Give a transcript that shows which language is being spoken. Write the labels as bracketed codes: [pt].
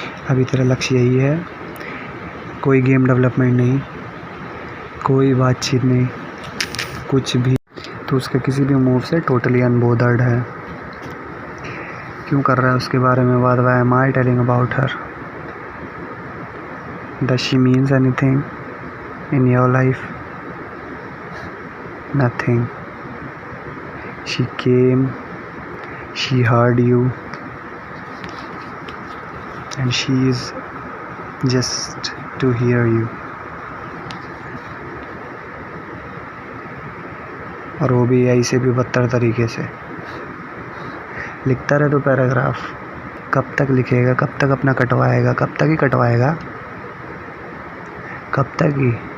[hi] अभी तेरा लक्ष्य यही है, कोई गेम डेवलपमेंट नहीं, कोई बातचीत नहीं, कुछ भी। तो उसके किसी भी मूव से [en] totally unbothered [hi] है। क्यों कर रहा है उसके बारे में बात? [en] Why am I telling about her? Does she means anything in your life? Nothing. She came, she heard you, and she is just to hear you. [hi] और वो भी ऐसे भी बदतर तरीके से। लिखता रहे तो पैराग्राफ, कब तक लिखेगा? कब तक अपना कटवाएगा? कब तक ही कटवाएगा? कब तक ही?